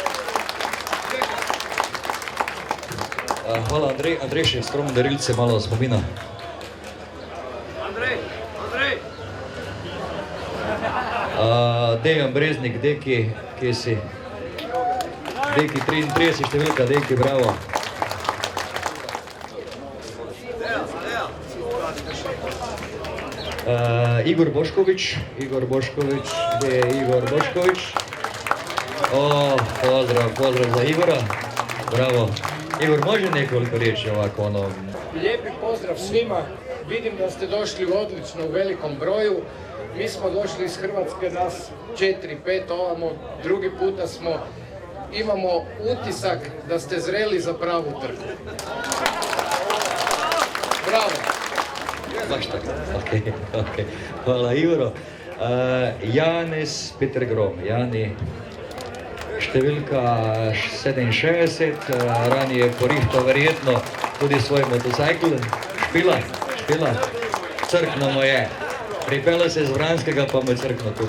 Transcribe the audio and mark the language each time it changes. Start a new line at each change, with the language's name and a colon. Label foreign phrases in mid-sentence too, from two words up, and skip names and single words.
Slovenian: Hvala, Andrej, še skromno darilce, malo spomina. Andrej! Dejan Breznik, Deki, kje si? Deki 33, številka, Deki, bravo.
Croatian: Igor Bošković, gdje je Igor Bošković? Pozdrav za Igora, bravo. Igor, može nekoliko riječi ovako ono? Lijepi pozdrav svima, vidim da ste došli odlično u velikom broju. Mi smo došli iz Hrvatske, nas 4-5 ovamo, drugi puta smo. Imamo utisak da ste zreli za pravu trku. Bravo!
Slovenian: Baš tako, ok. Hvala Igoro. Janis Petergrom, Jani. Številka 67, ranije porihtal verjetno tudi svoj motocikl. Špila. Crkno mu je. Pripela se iz Vranskega, pa mu je crkno tu.